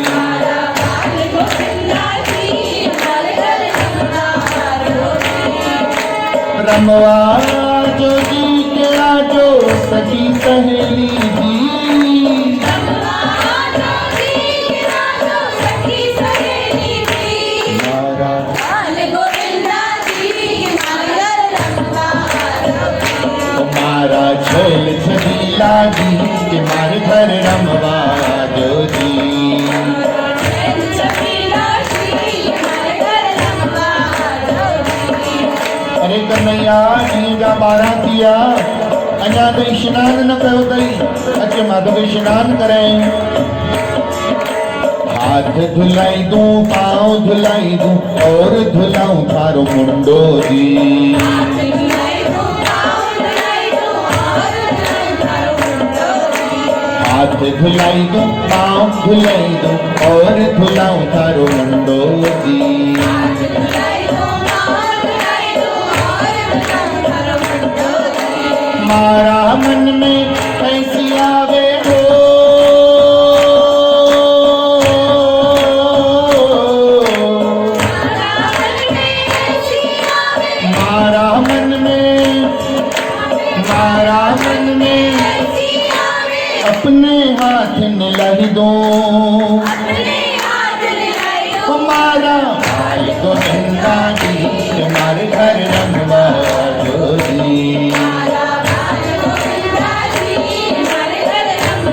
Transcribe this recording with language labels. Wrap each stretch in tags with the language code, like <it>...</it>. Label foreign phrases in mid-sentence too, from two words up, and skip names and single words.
<raj>रमवा जो जी के आजो सखी सहेली जी, मारा मारा छैल छबीला जी तुम्हारे घर रमवा जो जी।</raj> <sd>अरे कन्हैया ॾींहं जा 12 थी विया, अञा ताईं सनानु न कयो अथई, अच मां तोखे सनानु करायईं।</sd> <raj>हाथ धुलाई दूं, पाँव धुलाई दूं और धुलाऊं थारो मुंडो जी। हाथ धुलाई दूं, पाँव धुलाई दूं और धुलाऊं थारो मुंडो जी। मारा मन में ऐसी आवे हो, मारा मन में अपने हाथ मिलाई दो, हमारा बाल गोविंदा जी तुम्हारे घर रमवा जो जी।</raj>